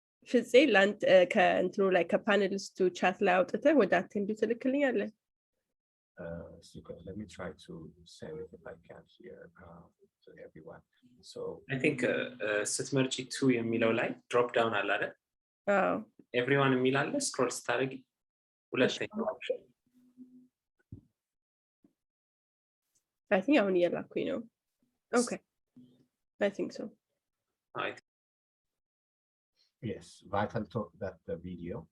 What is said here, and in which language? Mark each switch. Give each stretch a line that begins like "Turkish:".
Amharic: ፍፄ ላንት ከእንትኑ ላይ ከፓነሊስቱ ቻት ላይ አውጥተህ ወደ አቴንዱ ትልክልኛለህ?
English: So let me try to send it if I can here to everyone. So I think
Amharic: ስትመርጪ 2 የሚለው ላይ
English: drop down
Amharic: አለ አይደል? Everyone የሚል አለ scroll ስታደርጊ ሁለተኛው option.
English: I think
Amharic: አሁን እየላኩኝ ነው።
English: Okay. I think so. Yes, vital talk that the video.